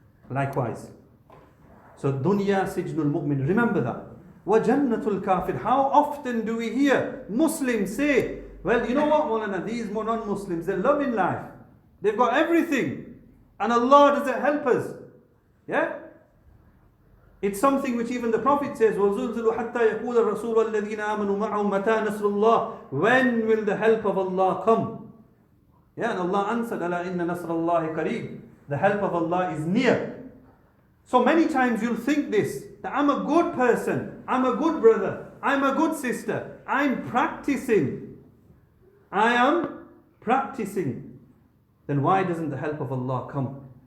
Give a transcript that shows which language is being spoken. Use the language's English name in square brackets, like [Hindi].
[English] Likewise. So, [Arabic] dunya sijnul mu'min. [English] Remember that. [Arabic] Wa jannatul kafir. [English] How often do we hear Muslims say, well, you know what, Maulana, these non-Muslims, they're loving life. They've got everything. And Allah doesn't help us. Yeah? It's something which even the Prophet says, [Arabic] وَزُلْزِلُوا حَتَّى يَقُولَ الرَّسُولُ وَالَّذِينَ آمَنُوا مَعَهُ مَتَى نَصْرُ اللَّهِ. [English] When will the help of Allah come? Yeah, and Allah answered, [Arabic] أَلَا إِنَّ نَصْرَ اللَّهِ قَرِيبٌ. [English] The help of Allah is near. So many times you'll think this, that I'm a good person, I'm a good brother, I'm a good sister, I'm practicing. I am practicing. Then why doesn't the help of Allah come?